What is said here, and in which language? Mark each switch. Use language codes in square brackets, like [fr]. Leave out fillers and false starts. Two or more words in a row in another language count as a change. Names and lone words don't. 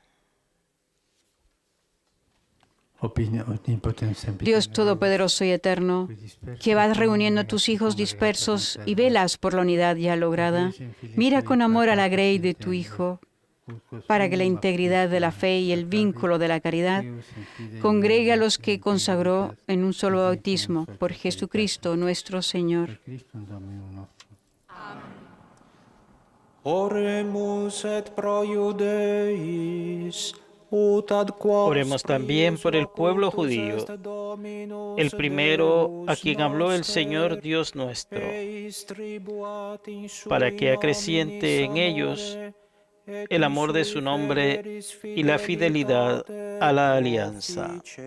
[es] Dios Todopoderoso y Eterno, que vas reuniendo a tus hijos dispersos y velas por la unidad ya lograda, mira con amor a la grey de tu Hijo, para que la integridad de la fe y el vínculo de la caridad congregue a los que consagró en un solo bautismo, por Jesucristo nuestro Señor. [la] Oremus et pro Judeis. [es] Oremos también por el pueblo judío, el primero a quien habló el Señor Dios nuestro, para que acreciente en ellos el amor de su nombre y la fidelidad a la alianza.